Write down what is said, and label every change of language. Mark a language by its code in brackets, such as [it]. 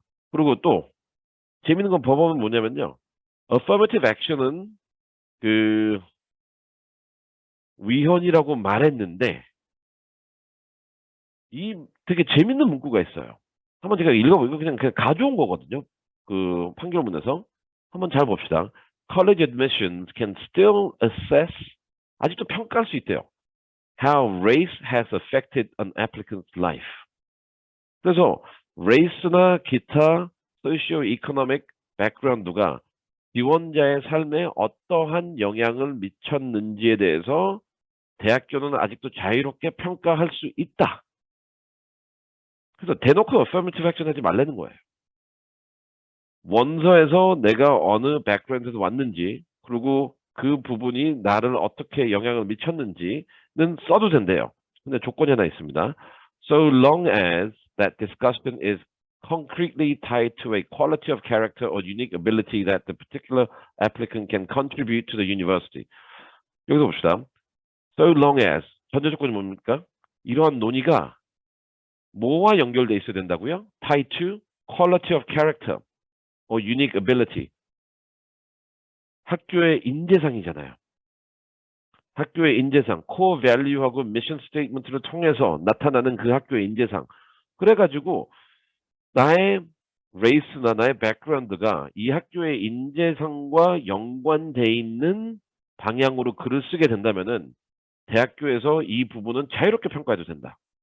[ko] 그리고 또 재밌는 건 법원은 뭐냐면요. affirmative action은 그 위헌이라고 말했는데 이 되게 재밌는 문구가 있어요. 한번 제가 읽어보고 그냥 가져온 거거든요. 그 판결문에서 한번 잘 봅시다. [en] College admissions can still assess [ko] 아직도 평가할 수 있대요. [en] How race has affected an applicant's life. [ko] 그래서 race나 기타 socio-economic background가 지원자의 삶에 어떠한 영향을 미쳤는지에 대해서 대학교는 아직도 자유롭게 평가할 수 있다. 그래서 대놓고 affirmative action 하지 말라는 거예요. 원서에서 내가 어느 백그라운드에서 왔는지 그리고 그 부분이 나를 어떻게 영향을 미쳤는지는 써도 된대요. 근데 조건이 하나 있습니다. [en] So long as that discussion is concretely tied to a quality of character or unique ability that the particular applicant can contribute to the university. [ko] 여기서 봅시다. [en] So long as [ko] 전제 조건이 뭡니까? 이러한 논의가 뭐와 연결돼 있어야 된다고요? [en] Tied to quality of character or unique ability. [ko] 학교의 인재상이잖아요. 학교의 인재상, core value하고 mission statement를 통해서 나타나는 그 학교의 인재상. 그래가지고 나의 레이스나 나의 백그라운드가 이 학교의 인재상과 연관돼 있는 방향으로 글을 쓰게 된다면은 대학교에서 이 부분은 자유롭게 평가해도 된다.